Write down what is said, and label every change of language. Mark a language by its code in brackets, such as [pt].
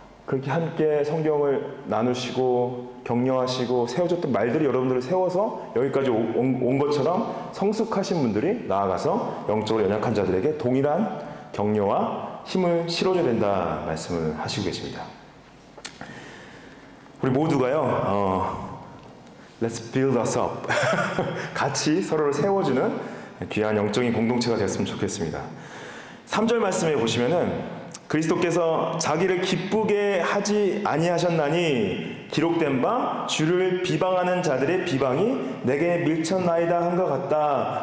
[ko] 그렇게 함께 성경을 나누시고 격려하시고 세워줬던 말들이 여러분들을 세워서 여기까지 온 것처럼 성숙하신 분들이 나아가서 영적으로 연약한 자들에게 동일한 격려와 힘을 실어줘야 된다 말씀을 하시고 계십니다. 우리 모두가요, [en] Let's build us up. [ko] 같이 서로를 세워주는 귀한 영적인 공동체가 되었으면 좋겠습니다. 3절 말씀에 보시면은 그리스도께서 자기를 기쁘게 하지 아니하셨나니 기록된 바 주를 비방하는 자들의 비방이 내게 밀쳤나이다 한 것 같다.